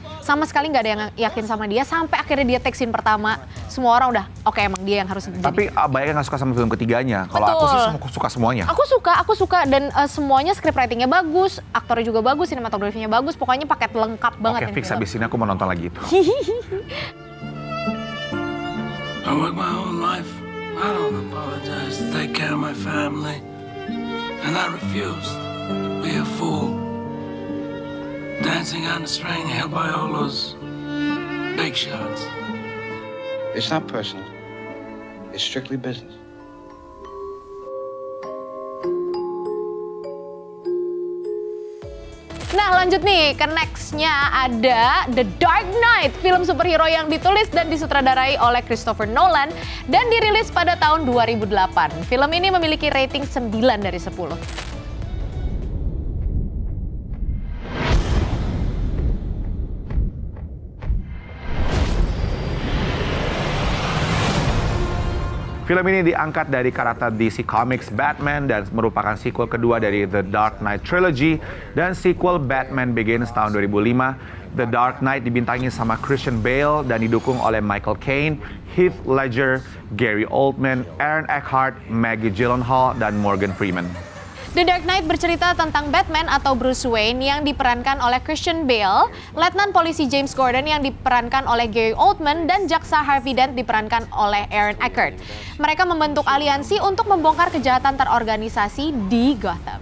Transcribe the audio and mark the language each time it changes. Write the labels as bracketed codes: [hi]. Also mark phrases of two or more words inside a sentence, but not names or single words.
[id] Sama sekali nggak ada yang yakin sama dia, sampai akhirnya dia [en] take scene [id] pertama, semua orang udah, oke emang dia yang harus jadi. Tapi banyak yang nggak suka sama film ketiganya. Kalau aku sih suka semuanya. Aku suka dan semuanya [en] script writingnya [id] bagus, aktornya juga bagus, sinematografinya bagus, pokoknya paket lengkap banget. Oke, fix habis ini aku mau nonton lagi itu. [en] I work my whole life. I don't apologize to take care of my family. And I refuse to be a fool. Dancing on the string held by all those big shots. It's not personal. It's strictly business. [id] Nah lanjut nih, ke next-nya ada The Dark Knight, film superhero yang ditulis dan disutradarai oleh Christopher Nolan dan dirilis pada tahun 2008. Film ini memiliki rating 9 dari 10. Film ini diangkat dari karakter DC Comics Batman dan merupakan sequel kedua dari The Dark Knight Trilogy dan sequel Batman Begins tahun 2005. The Dark Knight dibintangi sama Christian Bale dan didukung oleh Michael Caine, Heath Ledger, Gary Oldman, Aaron Eckhart, Maggie Gyllenhaal, dan Morgan Freeman. The Dark Knight bercerita tentang Batman atau Bruce Wayne yang diperankan oleh Christian Bale, Letnan Polisi James Gordon yang diperankan oleh Gary Oldman, dan Jaksa Harvey Dent diperankan oleh Aaron Eckhart. Mereka membentuk aliansi untuk membongkar kejahatan terorganisasi di Gotham.